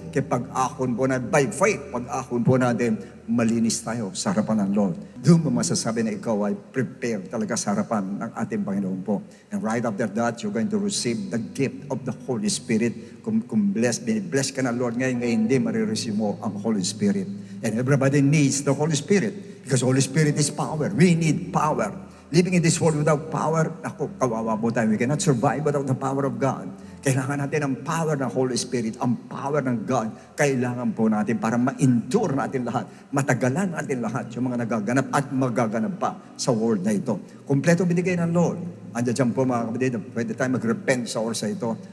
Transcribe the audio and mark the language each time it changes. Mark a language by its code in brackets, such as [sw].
[tl] Kaya pag-ahon po na, by faith, pag-ahon po natin, malinis tayo sa harapan ng Lord. Doon mo masasabi na ikaw ay prepare talaga sa harapan ng ating Panginoon po. [en] And right after that, you're going to receive the gift of the Holy Spirit. [tl] Kung bless ka na Lord ngayon hindi marireceive mo ang Holy Spirit. [en] And everybody needs the Holy Spirit because Holy Spirit is power. We need power. Living in this world without power, ako, [tl] kawawa po tayo. [en] We cannot survive without the power of God. [tl] Kailangan natin ang power ng Holy Spirit, ang power ng God. Kailangan po natin para ma-endure natin lahat. Matagalan natin lahat yung mga nagaganap at magaganap pa sa world na ito. Kompleto binigay ng Lord. Andiyan po mga kapatid, pwede tayo mag-repent sa oras ito.